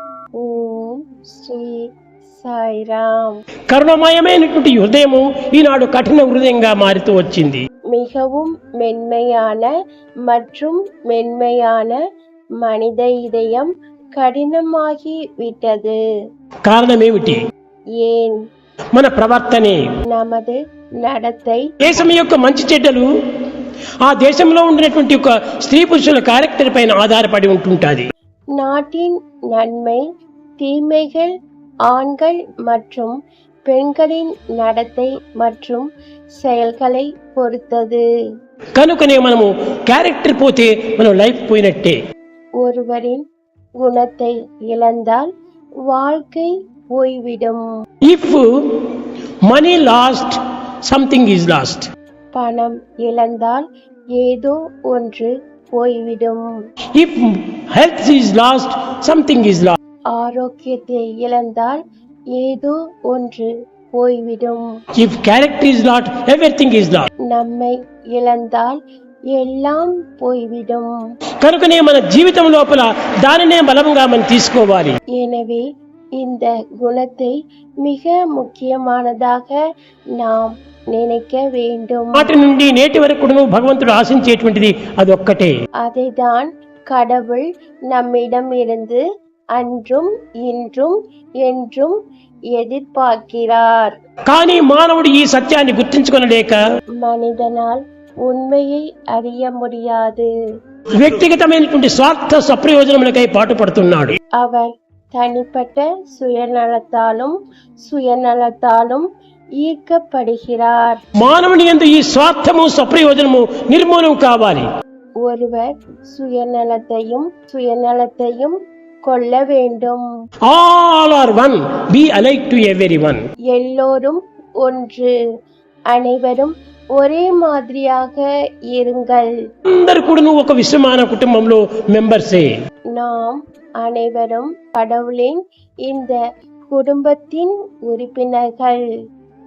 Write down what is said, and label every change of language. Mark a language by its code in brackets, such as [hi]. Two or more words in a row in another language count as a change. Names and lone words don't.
[te] ఓం శ్రీ సాయిరామ్. కరుణమయమైనటువంటి హృదయము ఈనాడు కఠిన హృదయంగా మారుతూ వచ్చింది. [ta] மிகவும் மென்மையான மற்றும் மென்மையான மனித இதயம் கடினமாகி விட்டது. [te] కారణమేమిటి? [ta] ஏன்? [te] మన ప్రవర్తనే, [ta] நமது நடத்தை. [te] దేశం యొక్క మంచి చెడ్డలు ఆ దేశంలో ఉండినటువంటి ఒక స్త్రీ పురుషుల క్యారెక్టర్ పైన ఆధారపడి ఉంటుంటుంది. [ta] நாட்டின் நன்மை தீமைகள் ஆண்கள் மற்றும் பெண்களின் நடத்தை மற்றும் செயல்களை பொறுத்தது. [te] కనుకనే మనము క్యారెక్టర్ పోతే మనం లైఫ్ పోయినట్టే. [ta] ஒருவரின் குணத்தை இழந்தால் வாழ்க்கை போய்விடும். [en] If money lost, something is lost. [ta] பணம் இழந்தால் ஏதோ ஒன்று போய்விடும். [en] If health is lost, something is lost. [ta] ஆரோக்கியத்தை இழந்தால் ஏதோ ஒன்று போய்விடும். [en] If character is lost, everything is lost. [ta] நம்மை இழந்தால் எல்லாம் போய்விடும். [te] కనుకనే మన జీవితం లోపల దానినే బలంగా మనం తీసుకోవాలి. [ta] எனவே இந்த குணத்தை மிக முக்கியமானதாக நாம் நினைக்க வேண்டும். [te] నాటి నుండి నేటి వరకు భగవంతుడు ఆశించేటువంటిది అదొక్కటే. [ta] அதைதான் கடவுள் நம்மிடம் இருந்து அன்றும் இன்றும் என்றும் எதிர்பார்க்கிறார். [te] కానీ మానవుడు ఈ సత్యాన్ని గుర్తించుకొనలేక [ta] மனிதனால் உண்மையை அறிய முடியாது. [te] వ్యక్తిగతమైనటువంటి స్వార్థ సప్రయోజనములకై పాటుపడుతున్నాడు. [ta] அவர் தனிப்பட்ட சுயநலத்தாலும் ஈர்க்கப்படுகிறார். [te] మానవుని యందు ఈ స్వార్థము సప్రయోజనము నిర్మూలం కావాలి. [ta] ஒருவர் சுயநலத்தையும் கொள்ள வேண்டும். [en] All are one, be alike to everyone. [ta] எல்லோரும் ஒன்று, அனைவரும் ஒரே மாதிரியாக இருங்கள். [te] అందరూ కూడా ఒక విశ్వమాన కుటుంబంలో మెంబర్సే. [ta] நாம் அனைவரும் கடவுளின் இந்த குடும்பத்தின் உறுப்பினர்கள்.